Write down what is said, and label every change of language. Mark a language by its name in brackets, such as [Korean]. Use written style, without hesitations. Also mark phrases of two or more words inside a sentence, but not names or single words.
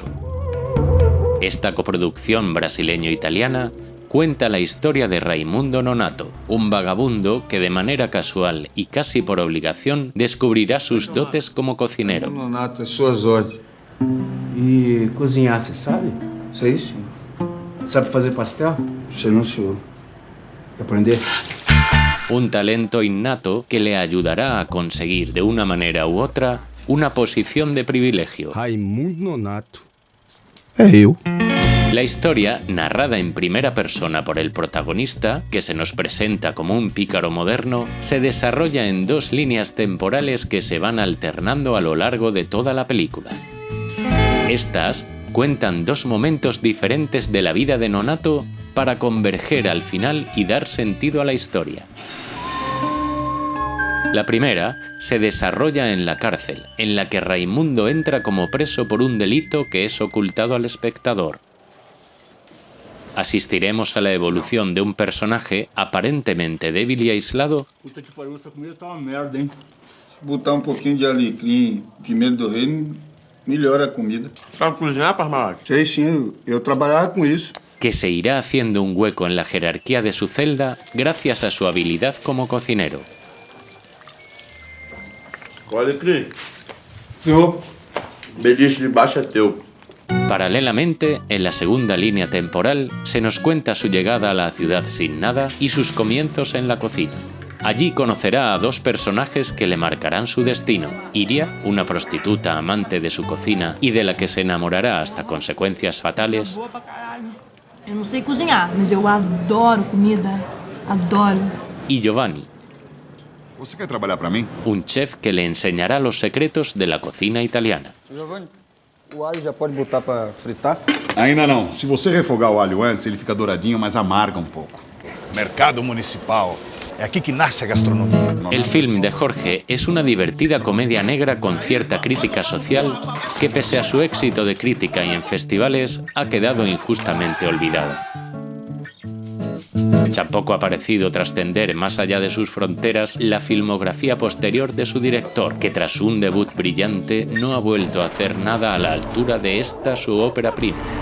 [Spanish] Esta coproducción brasileño-italiana cuenta la historia de Raimundo Nonato, un vagabundo que de manera casual y casi por obligación descubrirá sus dotes como cocinero. [Portuguese] Nonato, es suas ordens. E cozinhar, você sabe? Sei sim. Sabe fazer pastel? Você não, senhor. Quer aprender? [Spanish] Un talento innato que le ayudará a conseguir de una manera u otra una posición de privilegio. [Portuguese] Raimundo Nonato. É eu. [Spanish] La historia, narrada en primera persona por el protagonista, que se nos presenta como un pícaro moderno, se desarrolla en dos líneas temporales que se van alternando a lo largo de toda la película. Estas cuentan dos momentos diferentes de la vida de Nonato para converger al final y dar sentido a la historia. La primera se desarrolla en la cárcel, en la que Raimundo entra como preso por un delito que es ocultado al espectador. Asistiremos a la evolución de un personaje aparentemente débil y aislado. [Portuguese] Puta que pariu, essa comida tá uma merda, hein? Se botar um pouquinho de alecrim, pimenta do reino, melhora a comida. Sabe cozinhar, Parmalat? Sei sim, eu trabalhava com isso. [Spanish] Que se irá haciendo un hueco en la jerarquía de su celda gracias a su habilidad como cocinero. [Portuguese] Olha aqui. Senhor, Beliche de baixo é teu. [Spanish] Paralelamente, en la segunda línea temporal, se nos cuenta su llegada a la ciudad sin nada y sus comienzos en la cocina. Allí conocerá a dos personajes que le marcarán su destino. Iria, una prostituta amante de su cocina y de la que se enamorará hasta consecuencias fatales. [Portuguese] Eu não sei cozinhar, mas eu adoro comida. Adoro. [Spanish] Y Giovanni, [Portuguese] Você quer trabalhar para mim? [Spanish] un chef que le enseñará los secretos de la cocina italiana. [Portuguese] Giovanni, o alho já pode botar para fritar? Ainda não. Se você refogar o alho antes, ele fica douradinho, mas amarga um pouco. Mercado Municipal. É aqui que nasce a gastronomia. [Spanish] El film de Jorge es una divertida comedia negra con cierta crítica social que, pese a su éxito de crítica y en festivales, ha quedado injustamente olvidada. Tampoco ha parecido trascender más allá de sus fronteras la filmografía posterior de su director, que tras un debut brillante no ha vuelto a hacer nada a la altura de esta su ópera prima.